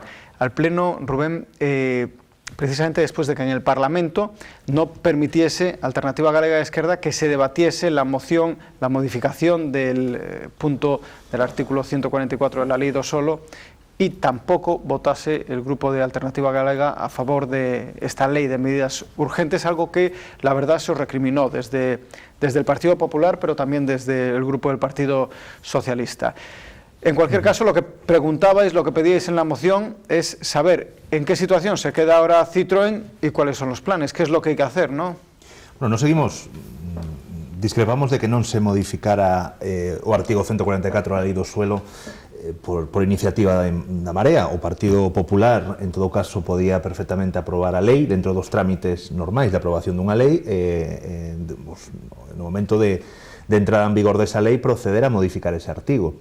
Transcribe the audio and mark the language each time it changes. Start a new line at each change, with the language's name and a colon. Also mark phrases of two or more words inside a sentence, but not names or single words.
Spanish: al Pleno, Rubén, precisamente después de que en el Parlamento no permitiese Alternativa Galega de Esquerda que se debatiese la moción, la modificación del punto del artículo 144 de la Ley do Solo, y tampoco votase el grupo de Alternativa Galega a favor de esta ley de medidas urgentes, algo que la verdad se os recriminó desde el Partido Popular, pero también desde el grupo del Partido Socialista. En cualquier caso, lo que preguntabais, lo que pedíais en la moción es saber en qué situación se queda ahora Citroën y cuáles son los planes, qué es lo que hay que hacer, ¿no?
Galician: Bueno, discrepamos de que non se modificara o artigo 144 da Lei do Suelo por iniciativa da Marea. O Partido Popular, en todo caso, podía perfectamente aprobar a lei dentro dos trámites normais de aprobación dunha lei, no momento de entrada en vigor desa lei, proceder a modificar ese artigo.